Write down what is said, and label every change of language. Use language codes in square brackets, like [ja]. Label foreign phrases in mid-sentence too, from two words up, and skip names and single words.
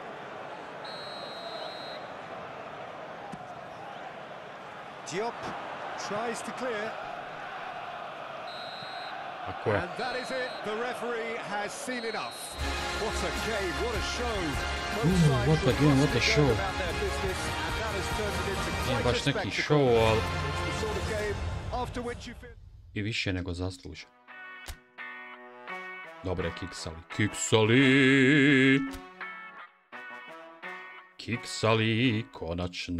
[en] Diop Tries to clear. [hr] Tako je. [en] And that is it. The referee has seen enough. What a game, what a show. What a game, what a show. [hr] Nije baš neki show, ali i više nego zaslužen. Dobre, kiksali. Kiksali! Kiksali, konačno.